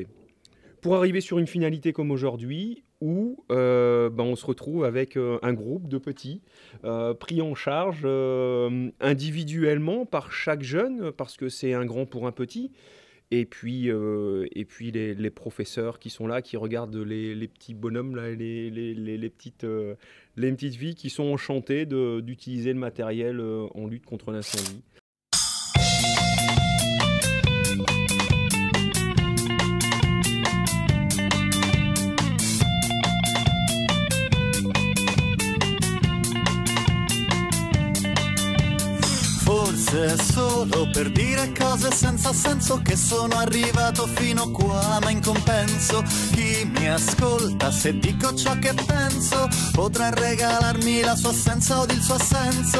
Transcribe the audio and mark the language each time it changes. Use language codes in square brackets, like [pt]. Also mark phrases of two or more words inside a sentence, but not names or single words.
[fr] Pour arriver sur une finalité comme aujourd'hui où on se retrouve avec un groupe de petits pris en charge individuellement par chaque jeune parce que c'est un grand pour un petit. Et puis les professeurs qui sont là, qui regardent les petits bonhommes, là, les petites filles qui sont enchantées d'utiliser le matériel en lutte contre l'incendie. [it] Forse è solo per dire cose senza senso che sono arrivato fino qua, ma in compenso chi mi ascolta se dico ciò che penso potrà regalarmi la sua assenza o il suo assenso.